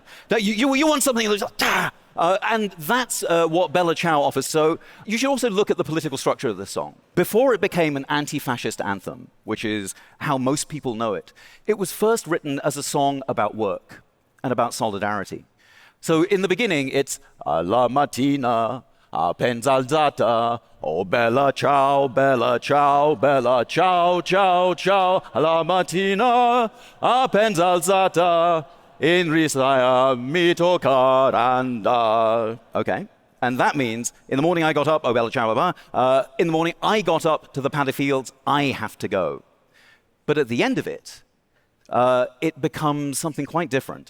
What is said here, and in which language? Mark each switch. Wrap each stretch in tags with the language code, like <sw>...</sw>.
<en>No, you want something that's like, and that's what Bella Ciao offers. So you should also look at the political structure of this song. Before it became an anti-fascist anthem, which is how most people know it, it was first written as a song about work and about solidarity. So in the beginning, it's</en> <it>alla mattina, appena alzata, oh bella ciao, bella ciao, bella ciao, ciao, ciao, alla mattina, appena alzata, in risaya mi toccar andar.</it> <en>Okay, and that means in the morning I got up, oh bella ciao, in the morning I got up to the paddy fields, I have to go. But at the end of it, it becomes something quite different.</en>